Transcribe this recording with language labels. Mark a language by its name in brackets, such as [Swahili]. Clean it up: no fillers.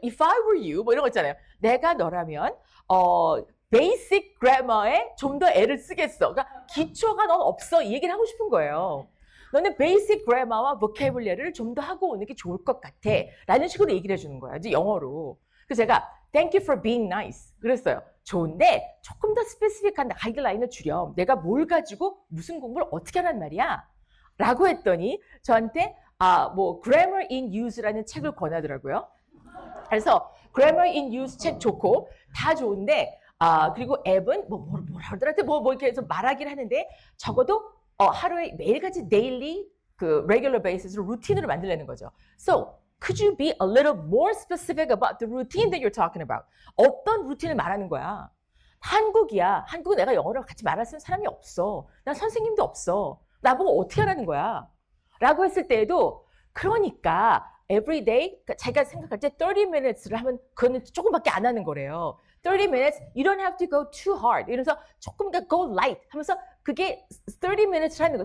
[English] If I were you [Korean] 뭐 이런 거 있잖아요. 내가 너라면 [English] basic grammar [Korean] 에 좀 더 애를 쓰겠어. 그러니까 기초가 넌 없어. 이 얘기를 하고 싶은 거예요. 너는 basic grammar와 vocabulary를 좀 더 하고 오는 게 좋을 것 같아. 라는 식으로 얘기를 해주는 거야. 이제 영어로. 그래서 제가 [English] Thank you for being nice. [Korean] 그랬어요. 좋은데 조금 더 스페시픽한 가이드라인을 주렴. 내가 뭘 가지고 무슨 공부를 어떻게 하란 말이야? 라고 했더니 저한테 뭐 Grammar in Use라는 책을 권하더라고요. 그래서 Grammar in Use 책 좋고 다 좋은데 그리고 앱은 뭐라 하더라도 뭐 이렇게 해서 말하긴 하는데 적어도 하루에 매일같이 daily 그 regular basis로 루틴으로 만들려는 거죠. [English] So could you be a little more specific about the routine that you're talking about? [Korean] 어떤 루틴을 말하는 거야? 한국이야. 한국은 내가 영어를 같이 말할 수 있는 사람이 없어. 난 선생님도 없어. 나보고 어떻게 하라는 거야? 라고 했을 때에도 그러니까 [English] every day [Korean] 자기가 생각할 때 [English] 30 minutes [Korean] 를 하면 그거는 조금밖에 안 하는 거래요. [English] 30 minutes, you don't have to go too hard. [Korean] 이러면서 조금 더 [English] go light [Korean] 하면서 그게 30 minutes 하는 거.